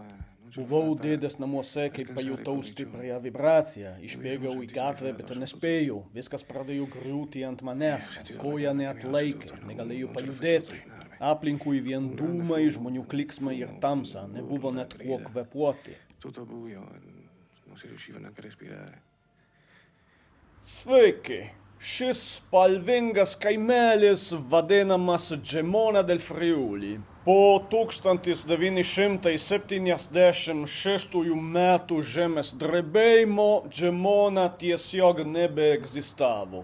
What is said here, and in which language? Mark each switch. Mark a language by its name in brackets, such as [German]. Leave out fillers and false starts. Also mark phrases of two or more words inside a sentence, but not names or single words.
[Lithuanian] Buvau dėdės namuose, kai pajutau stiprią vibraciją. Išbėgau į gatvę, bet nespėjau. Viskas pradėjo griūti ant manęs. Koja neatlaikė, negalėjau pajudėti. Aplinkui vien dūmai, žmonių kliksmai ir tamsa. Nebuvo net kuo kvepuoti. [Italian] Tutto buio, non si riusciva neanche a respirare. [Lithuanian] Sveiki! Šis spalvingas kaimelis vadinamas Gemona del Friuli. Po 1976 metų žemės drebėjimo Gemona tiesiog nebeegzistavo.